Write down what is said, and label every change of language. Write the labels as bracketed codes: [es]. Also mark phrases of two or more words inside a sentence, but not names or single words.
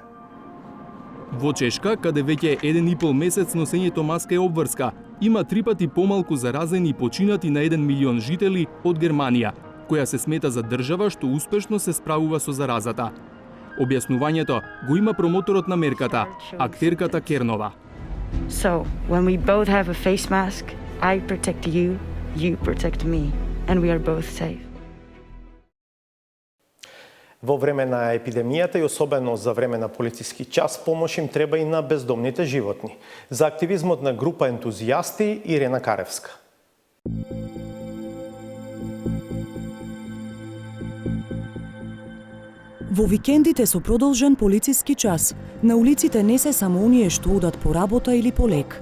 [mk] Во Чешка, каде веќе 1,5 месец носењето маска е обврска, има 3 пати помалку заразени и починати на 1 милион жители од Германија, која се смета за држава што успешно се справува со заразата. Објаснувањето го има промоторот на мерката, актерката Кернова. [en] So, when we both have a face mask, I protect you, you protect me, and we are both safe. [mk] Во време на епидемијата и особено за време на полициски час, помош им треба и на бездомните животни. За активизмот на група ентузијасти Ирена Каревска. Во викендите со продолжен полициски час, на улиците не се само оние што одат по работа или по лек.